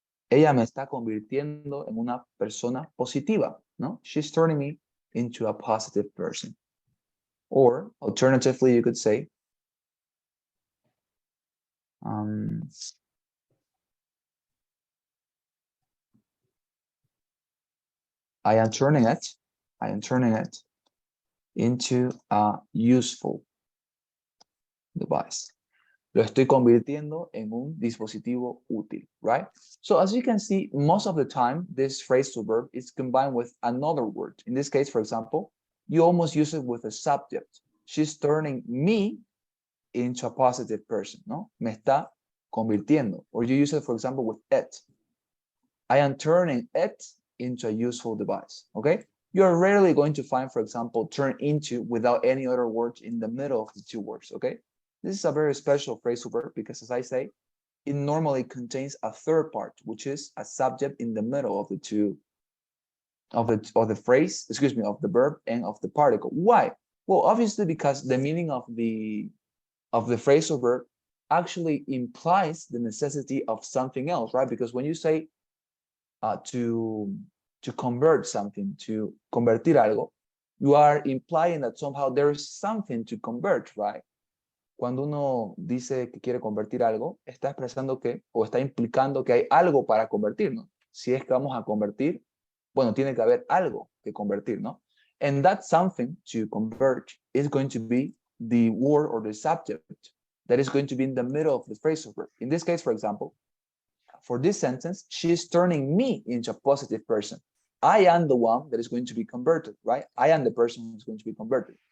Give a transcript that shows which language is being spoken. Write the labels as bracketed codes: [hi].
[es] Ella me está convirtiendo en una persona positiva, ¿no? [en] She's turning me into a positive person. Or alternatively, you could say, I am turning it into a useful device. [es] Lo estoy convirtiendo en un dispositivo útil, right? [en] So as you can see, most of the time, this phrasal verb is combined with another word. In this case, for example, you almost use it with a subject. She's turning me into a positive person, ¿no? [es] Me está convirtiendo. [en] Or you use it, for example, with it. I am turning it into a useful device, okay? You're rarely going to find, for example, turn into without any other words in the middle of the two words, okay? This is a very special phrasal verb because, as I say, it normally contains a third part, which is a subject in the middle of the two, of the phrase, excuse me, of the verb and of the particle. Why? Well, obviously because the meaning of the phrasal verb actually implies the necessity of something else, right? Because when you say to convert something, to [es] convertir algo, [en] you are implying that somehow there is something to convert, right? [es] Cuando uno dice que quiere convertir algo, está expresando que, o está implicando que hay algo para convertir, ¿no? Si es que vamos a convertir, bueno, tiene que haber algo que convertir, ¿no? [en] And that something to convert is going to be the word or the subject that is going to be in the middle of the phrasal verb. In this case, for example, for this sentence, she's turning me into a positive person. I am the one that is going to be converted, right? I am the person who's going to be converted.